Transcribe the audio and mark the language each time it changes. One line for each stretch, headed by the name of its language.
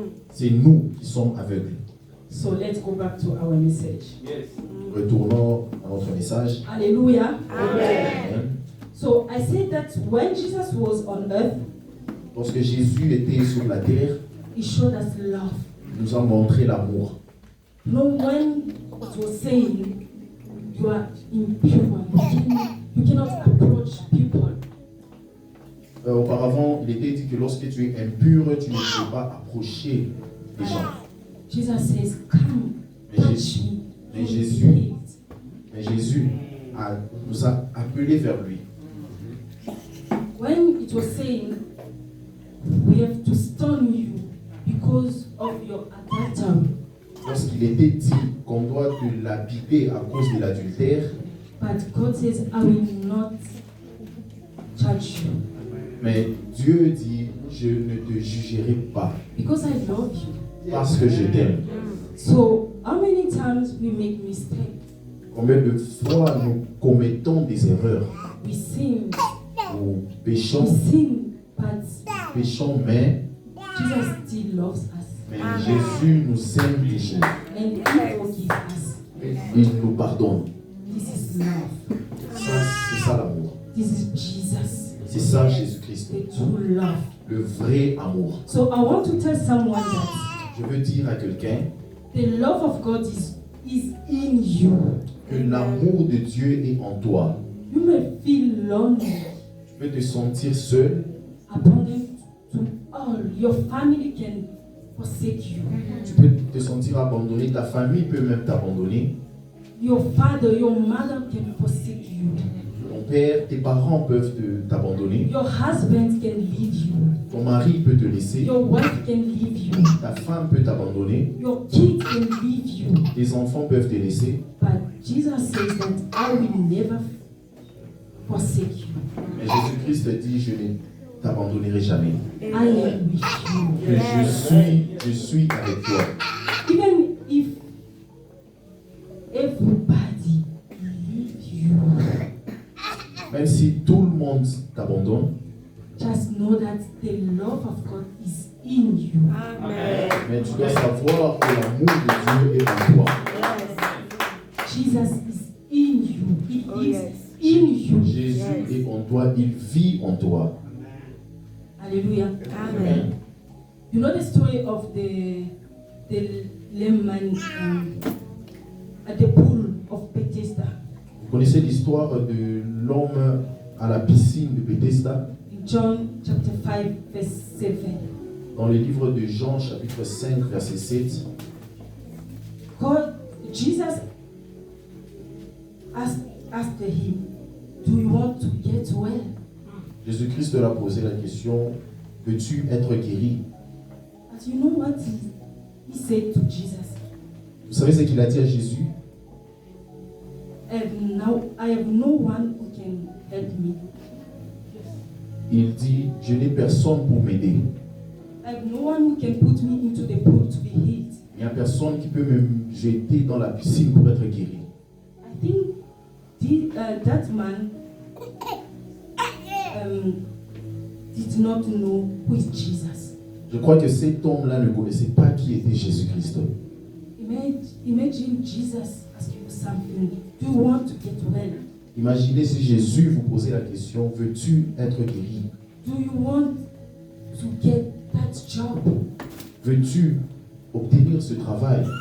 French: C'est nous qui sommes aveugles.
English: So let's go back to our message.
French: Retournons à notre message. Hallelujah. Amen.
English: So I said that when Jesus was on earth,
French: Lorsque Jésus était sur la terre,
English: he showed us love.
French: il nous a montré l'amour.
English: You know, when it was saying you are impure, you cannot approach people.
French: Auparavant, il était dit que lorsque tu es impur, tu ne peux pas approcher les gens.
English: Jesus says, come,
French: Mais
English: touch
French: Jésus,
English: me.
French: mais Jésus nous a appelés vers lui.
English: When it was saying, we have to stone you because of your adultery,
French: Lorsqu'il était dit qu'on doit te lapider à cause de l'adultère,
English: but God says, I will not judge you
French: mais Dieu dit, je ne te jugerai pas
English: because I love you.
French: parce que je t'aime.
English: So, how many times we make mistakes?
French: Combien de fois nous commettons des erreurs?
English: We sin,
French: Nous
English: we
French: péchons,
English: sin, but
French: mais
English: Jesus still loves us
French: Jésus nous aime toujours.
English: and He forgives us.
French: Il nous pardonne.
English: This is love.
French: C'est ça l'amour.
English: This is Jesus,
French: C'est ça Jésus-Christ.
English: the true love.
French: Le vrai amour.
English: So I want to tell someone that
French: Je veux dire à quelqu'un
English: the love of God is in you.
French: que l'amour de Dieu est en toi.
English: You may feel lonely,
French: Tu peux te sentir seul.
English: abandoned to all. Your family can forsake you.
French: Tu peux te sentir abandonné. Ta famille peut même t'abandonner.
English: Your father, your mother can forsake you.
French: Ton père, tes parents peuvent t'abandonner.
English: Your husband can leave you.
French: Ton Ton mari peut te laisser,
English: Your wife can leave you.
French: ta femme peut t'abandonner,
English: Your kids can leave you.
French: tes enfants peuvent te laisser.
English: But Jesus says that I will never forsake you.
French: Mais Jésus-Christ dit, je ne t'abandonnerai jamais.
English: I am with you.
French: Que je suis avec toi.
English: Even if everybody leaves you,
French: Même si tout le monde t'abandonne,
English: just know that the love of God is in you.
French: mais tu dois savoir que l'amour de Dieu est en toi.
English: Jesus is in you. He lives in you.
French: Jésus est en toi, il vit en toi. Hallelujah. Amen.
English: You know the story of the lame man at the pool of Bethesda
French: Vous connaissez l'histoire de l'homme à la piscine de Bethesda
English: in John chapter 5 verse 7.
French: dans le livre de Jean chapitre 5 verset 7.
English: Jesus asked him, do you want to get well?
French: Jésus-Christ leur a posé la question, veux-tu être guéri?
English: But you know what he said to Jesus?
French: Vous savez ce qu'il a dit à Jésus?
English: Now I have no one who can help me.
French: Il dit, je n'ai personne pour m'aider.
English: I have no one who can put me into the pool to be healed.
French: Il n'y a personne qui peut me jeter dans la piscine pour être guéri.
English: I think that man did not know who is Jesus.
French: Je crois que cet homme-là ne connaissait pas qui était Jésus-Christ.
English: Imagine Jesus ask you something. Do you want to get well?
French: Imaginez si Jésus vous posait la question, veux-tu être guéri?
English: Do you want to get that job?
French: Veux-tu obtenir ce travail?